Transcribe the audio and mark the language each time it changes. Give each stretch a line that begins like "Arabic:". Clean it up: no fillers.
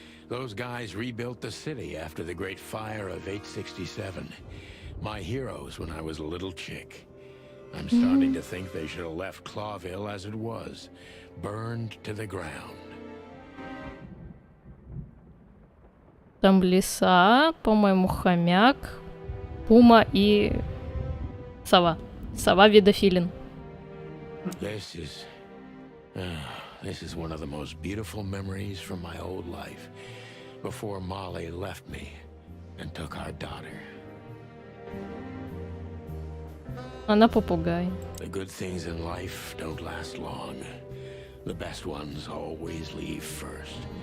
English: Those guys rebuilt the city after the Great Fire of 867. My heroes when I was a little chick. I'm starting to think they should have left Clawville as it was, burned to the ground.
Russian: Там лиса, по-моему, хомяк, пума и сова. Сова вида филин.
English: This is one of the most beautiful memories from my old life, before Molly left me and took our daughter.
Russian: Она попугай.
English: The good things in life don't last long. The best ones always leave first.